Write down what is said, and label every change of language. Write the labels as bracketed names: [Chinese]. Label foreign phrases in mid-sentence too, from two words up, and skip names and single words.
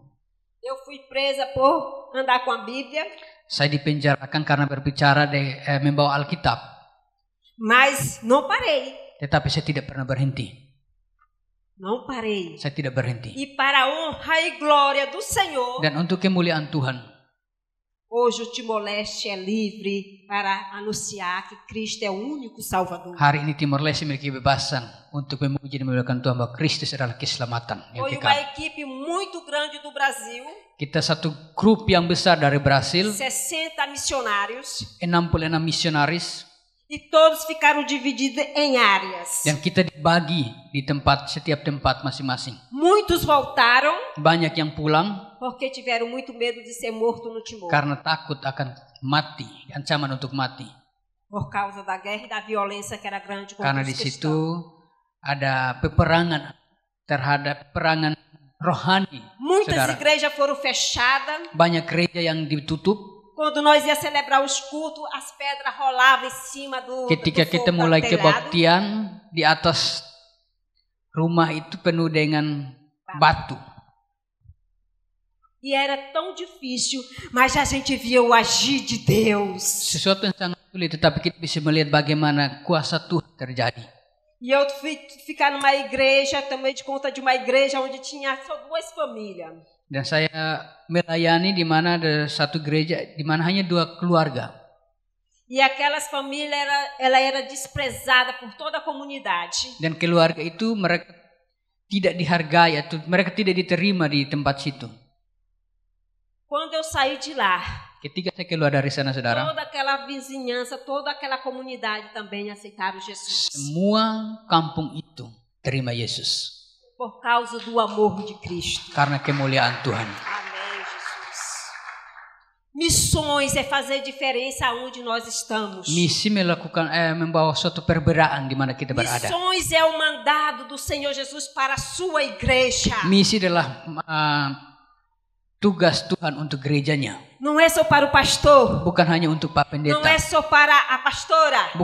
[Portuguese] Eu fui presa por andar com a Bíblia. [Indonesian] Saya dipenjarakan karena berbicara membawa Alkitab. [Portuguese] Mas não parei. [Indonesian] Tetapi saya tidak pernah berhenti. [Portuguese] Não parei. [Indonesian] Saya tidak berhenti. [Portuguese] E para a honra e glória do Senhor, [Indonesian] Dan untuk kemuliaan Tuhan, [Portuguese] hoje o Timor-Leste é livre para anunciar que Cristo é o único Salvador. [Indonesian] hari ini Timor Leste memiliki kebebasan untuk memuji dan memuliakan Tuhan bahwa Kristus adalah keselamatan yang [Portuguese] Foi uma [Indonesian] kekal. [Portuguese] equipe muito grande do Brasil, [Indonesian] Kita satu grup yang besar dari Brasil, [Portuguese] 60 missionários, [Indonesian] 66 misionaris, [Portuguese] e todos ficaram divididos em áreas. [Indonesian] dan kita dibagi di setiap tempat masing-masing. [Portuguese] Muitos voltaram [Indonesian] Banyak yang pulang [Portuguese] porque tiveram muito medo de ser morto no Timor, [Indonesian] karena takut akan mati, ancaman untuk mati. [Portuguese] por causa da guerra e da violência que era grande contra [Indonesian] Karena [Portuguese] os [Indonesian] di [Portuguese] cristãos. [Indonesian] situ ada peperangan terhadap peperangan rohani, [Portuguese] Muitas [Indonesian] saudara. [Portuguese] igrejas foram fechadas. [Indonesian] Banyak gereja yang ditutup. [Portuguese] Quando nós ia celebrar os cultos, as pedras rolavam em cima do [Indonesian] Ketika [Portuguese] do [Indonesian] kita [Portuguese] fogo [Indonesian] mulai [Portuguese] do telhado. [Indonesian] kebaktian, di atas rumah itu penuh dengan batu. [Portuguese] E era tão difícil, mas a gente via o agir de Deus. [Indonesian] Sesuatu yang sangat sulit, tetapi kita bisa melihat bagaimana kuasa Tuhan terjadi. [Portuguese] E eu fui ficar numa igreja, tomei de conta de uma igreja onde tinha só 2 famílias. [Indonesian] Dan saya melayani di mana ada satu gereja di mana hanya 2 keluarga. [Portuguese] E aquelas famílias, ela era desprezada por toda a comunidade. [Indonesian] Dan keluarga itu mereka tidak dihargai atau mereka tidak diterima di tempat situ. [Portuguese] Quando eu saí de lá, [Indonesian] Ketika saya keluar dari sana, saudara, [Portuguese] toda aquela vizinhança, toda aquela comunidade também aceitaram Jesus. [Indonesian] semua kampung itu terima Yesus [Portuguese] Por causa do amor de Cristo. [Indonesian] karena kemuliaan Tuhan. [Portuguese] Amém, Jesus. Missões é fazer diferença aonde nós estamos. [Indonesian] Misi membawa suatu perbedaan di mana kita berada. [Portuguese] Missões é o mandado do Senhor Jesus para a sua igreja. [Indonesian] Misi adalah tugas Tuhan untuk gerejanya. [Portuguese] Não é só para o pastor. [Indonesian] Bukan hanya untuk Pak [Portuguese] Não [Indonesian] Pendeta. [Portuguese] é só para a pastora.